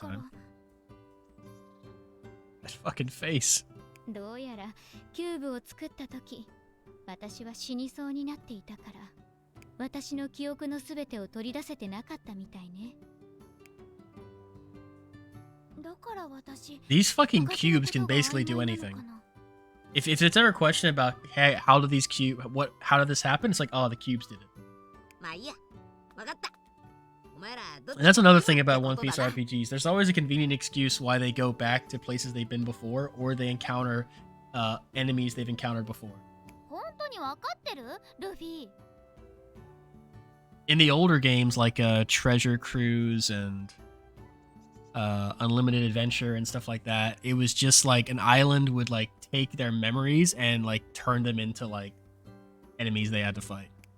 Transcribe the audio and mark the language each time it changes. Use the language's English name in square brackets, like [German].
[Japanese] から [English] time. That fucking face. [Japanese] どうやらキューブを作った時私は死にそうになっていたから私の記憶のすべてを取り出せてなかったみたいね。だから私 [English] These fucking cubes can basically do anything. If it's ever a question about, hey, how did this happen? It's like, oh, the cubes did it. [Japanese] まあいいや。わかった。お前らどっち [English] And that's another thing about One Piece RPGs. There's always a convenient excuse why they go back to places they've been before, or they encounter enemies they've encountered before. [Japanese] 本当にわかってるルフィ。 [English] In the older games, like Treasure Cruise and Unlimited Adventure and stuff like that, it was just like an island would like take their memories and like turn them into like enemies they had to fight.